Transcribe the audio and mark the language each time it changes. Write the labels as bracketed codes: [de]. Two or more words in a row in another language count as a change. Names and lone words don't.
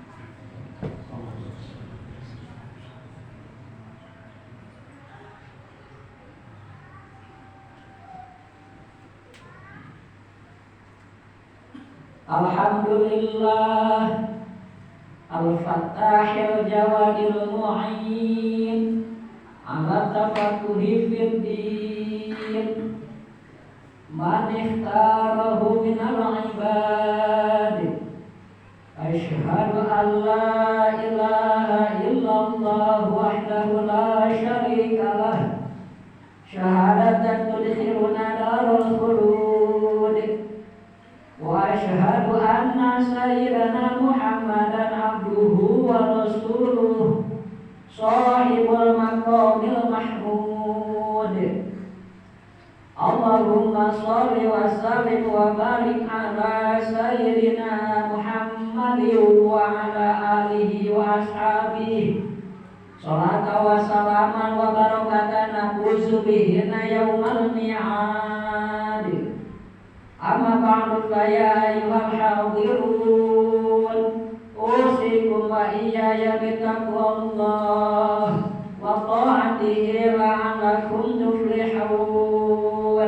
[ar] الحمد لله الفتاح الجواد المعين على التفقه في الدين من اختاره من العباد. أشهد أن لا إله إلا الله وحده لا شريك له شهادة تدخلنا دار الخلود. وأشهد أن سيدنا محمدا عبده ورسوله صاحب المقام المحمود. اللهم صل وسلم وبارك على سيدنا محمد وعلى آله وأصحابه صلاة وسلاما وبركة نفوز بها يوم الميعاد. أما بعد فيا أيها الحاضرون أوصيكم وإياي بتقوى الله وطاعته لعلكم تفلحون.